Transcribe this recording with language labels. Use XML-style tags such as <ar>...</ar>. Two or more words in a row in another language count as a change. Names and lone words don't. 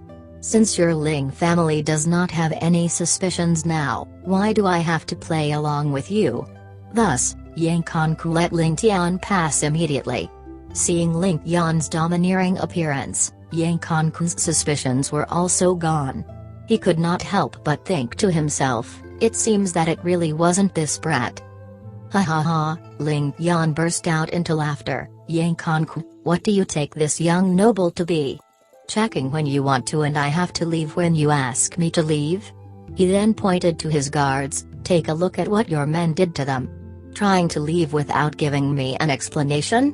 <en>Since your Ling family does not have any suspicions now, why do I have to play along with you?" Thus, Yang Konkun let Ling Tian pass immediately. Seeing Ling Tian's domineering appearance, Yang Konkun's suspicions were also gone. He could not help but think to himself, it seems that it really wasn't this brat. Ha ha ha, Ling Tian burst out into laughter. Yang Kongku, what do you take this young noble to be? Checking when you want to and I have to leave when you ask me to leave? He then pointed to his guards, take a look at what your men did to them. Trying to leave without giving me an explanation?</en>